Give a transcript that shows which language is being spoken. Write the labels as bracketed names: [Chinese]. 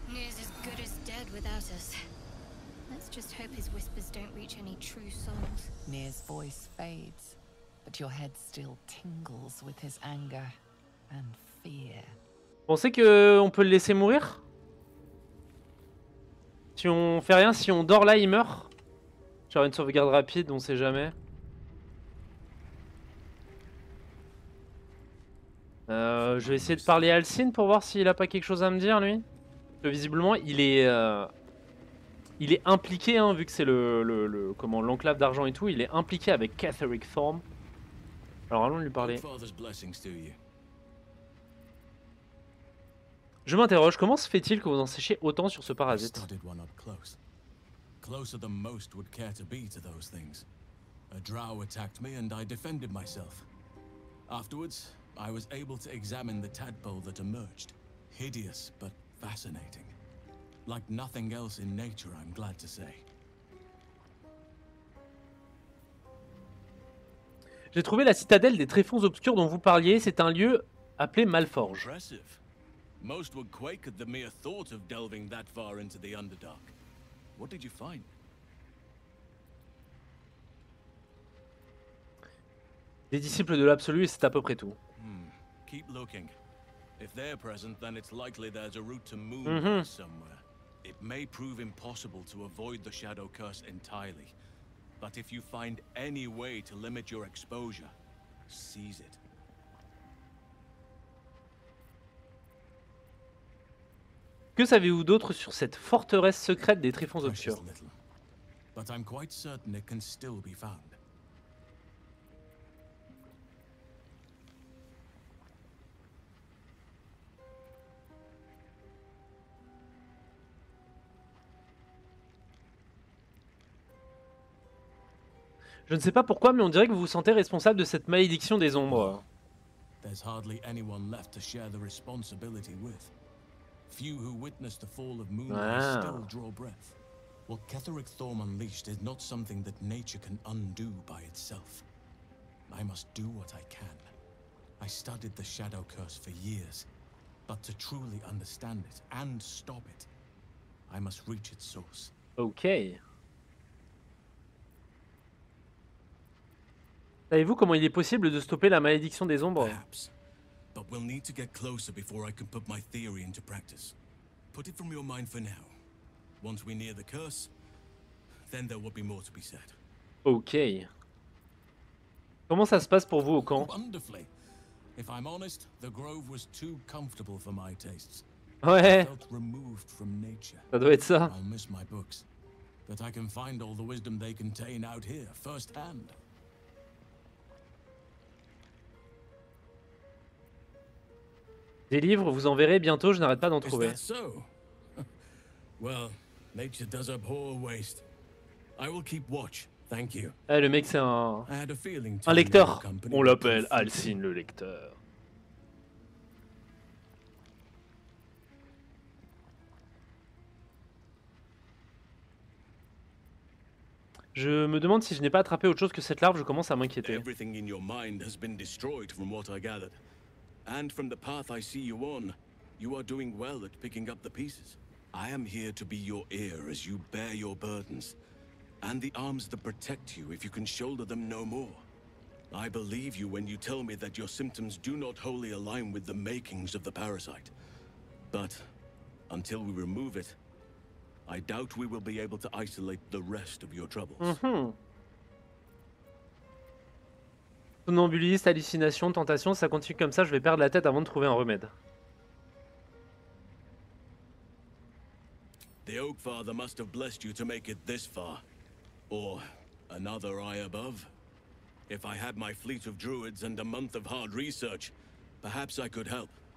[English] Is as good as dead without us. Let's just hope his whispers don't reach any true souls. Nir's voice fades, but your head still tingles with his anger and fear. [French] Pensez que on peut le laisser mourir? Si on fait rien, si on dort là, il meurt? Genre une sauvegarde rapide, on sait jamais. Je vais essayer de parler à Alcine pour voir s'il a pas quelque chose à me dire, lui. Parce que visiblement, il est impliqué, hein, vu que c'est l'enclave d'argent et tout, il est impliqué avec Catherick Thorm. Alors allons lui parler. Je m'interroge, comment se fait-il que vous en sachiez autant sur ce parasite? [English] Closer than most would care to be to those things. A drow attacked me and I defended myself. Afterwards, I was able to examine the tadpole that emerged. Hideous, but fascinating. Like nothing else in nature, I'm glad to say. [French] J'ai trouvé la citadelle des tréfonds obscurs dont vous parliez. C'est un lieu appelé Malforge. [English] Impressive. Most would quake at the mere thought of delving that far into the Underdark. What did you find? [French] Des disciples de l'Absolu, et c'est à peu près tout. [English] Keep looking. If they're present, then it's likely there's a route to Moon somewhere. It may prove impossible to avoid the Shadow Curse entirely. But if you find any way to limit your exposure, seize it. [French] Que savez-vous d'autre sur cette forteresse secrète des tréfonds obscurs? [English] But I'm quite certain it can still be found. [French] Je ne sais pas pourquoi, mais on dirait que vous vous sentez responsable de cette malédiction des ombres. [English] There's hardly anyone left to share the responsibility with. Few who witnessed the fall of Moonrise still draw breath. What Catherick Thorm unleashed is not something that nature can undo by itself. I must do what I can. I studied the Shadow Curse for years, but to truly understand it and stop it, I must reach its source. Ok. [French] Savez-vous comment il est possible de stopper la malédiction des ombres? [English] But we'll need to get closer before I can put my theory into practice. Put it from your mind for now. Once we near the curse, then there will be more to be said. Ok. [French] Comment ça se passe pour vous au camp? [English] Wonderfully. If I'm honest, the grove was too comfortable for my tastes. [French] Ouais. [English] I felt removed from nature. [French] Ça doit être ça. [English] I'll miss my books, but I can find all the wisdom they contain out here firsthand. [French] Des livres, vous en verrez bientôt, je n'arrête pas d'en trouver. [English] Is that so? Well, nature does abhor waste. I will keep watch. Thank you. [French] Eh, le mec, c'est un [English] I had a feeling [French] lecteur. On l'appelle Alcine le lecteur. Je me demande si je n'ai pas attrapé autre chose que cette larve, je commence à m'inquiéter. [English] Everything in your mind has been destroyed from what I gathered. And from the path I see you on, you are doing well at picking up the pieces. I am here to be your ear as you bear your burdens, and the arms that protect you if you can shoulder them no more. I believe you when you tell me that your symptoms do not wholly align with the makings of the parasite. But until we remove it, I doubt we will be able to isolate the rest of your troubles. [French] Somnambuliste, hallucination, tentation, ça continue comme ça, je vais perdre la tête avant de trouver un remède. [English] The Oak Father must have blessed you to make it this far. Or another eye above. If I had my fleet of druids and a month of hard research, perhaps I could help.